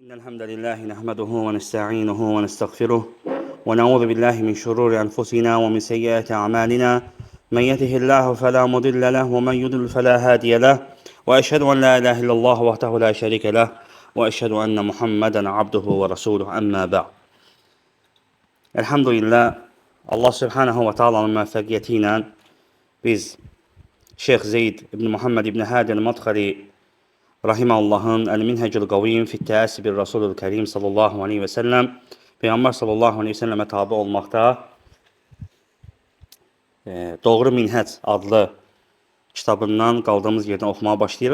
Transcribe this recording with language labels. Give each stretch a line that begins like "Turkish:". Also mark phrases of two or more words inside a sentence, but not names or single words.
Arabic: إن الحمد لله نحمده ونستعينه ونستغفره ونعوذ بالله من شرور أنفسنا ومن سيئات أعمالنا من يهده الله فلا مضل له ومن يضلل فلا هادي له وأشهد أن لا إله إلا الله وحده لا شريك له وأشهد أن محمدا عبده ورسوله أما بعد.
Azerbaijani: Elhamdülillah Allah
Arabic: سبحانه وتعالى
Azerbaijani: müvəffəqiyyəti ilə biz Şeyx Zeyd ibn Muhammed ibn Hadi el-Madxali Rahiməllahın Əl-Minhəcül Qaviyyin fi Təəssü bir Rasulul Kərim
Arabic: صلى الله عليه وسلم
Azerbaijani: Peyğəmbər
Arabic: صلى الله عليه وسلم
Azerbaijani: tabi olmaqda Doğru Minhəc adlı kitabından qaldığımız yerdən oxumağa başlayırıq.